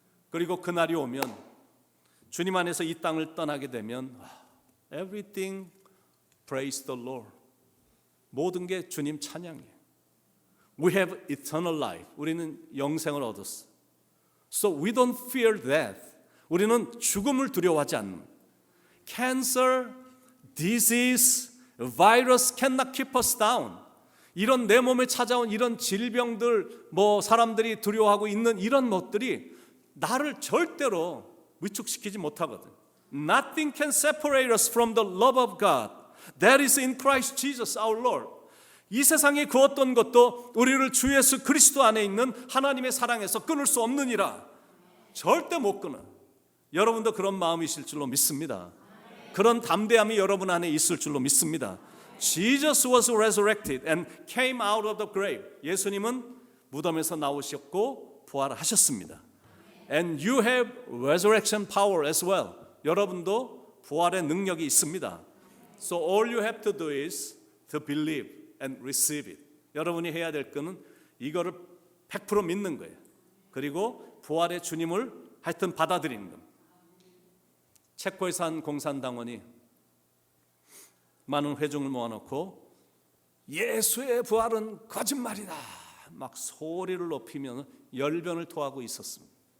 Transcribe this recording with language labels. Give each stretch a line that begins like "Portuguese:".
Korean: 그리고 그날이 오면 주님 안에서 이 땅을 떠나게 되면
English: everything Praise the Lord.
Korean: 모든 게 주님 찬양이에요.
English: We have eternal life.
Korean: 우리는 영생을 얻었어.
English: So we don't fear death.
Korean: 우리는 죽음을 두려워하지 않는.
English: Cancer, disease, virus cannot keep us down.
Korean: 이런 내 몸에 찾아온 이런 질병들, 사람들이 두려워하고 있는 이런 것들이 나를 절대로 위축시키지 못하거든.
English: Nothing can separate us from the love of God that is in Christ Jesus our Lord.
Korean: 이 세상의 그 어떤 것도 우리를 주 예수 그리스도 안에 있는 하나님의 사랑에서 끊을 수 없느니라. 절대 못 끊어. 여러분도 그런 마음이실 줄로 믿습니다. 그런 담대함이 여러분 안에 있을 줄로 믿습니다.
English: Jesus was resurrected and came out of the grave.
Korean: 예수님은 무덤에서 나오셨고 부활하셨습니다.
English: And you have resurrection power as well.
Korean: 여러분도 부활의 능력이 있습니다.
English: So all you have to do is to believe and receive it.
Korean: 여러분이 해야 될 것은 이거를 100% 믿는 거예요. 그리고 부활의 주님을 하여튼 받아들이는 겁니다. 체코에서 한 공산당원이 많은 회중을 모아놓고 예수의 부활은 거짓말이다 막 소리를 높이며 열변을 토하고 있었습니다.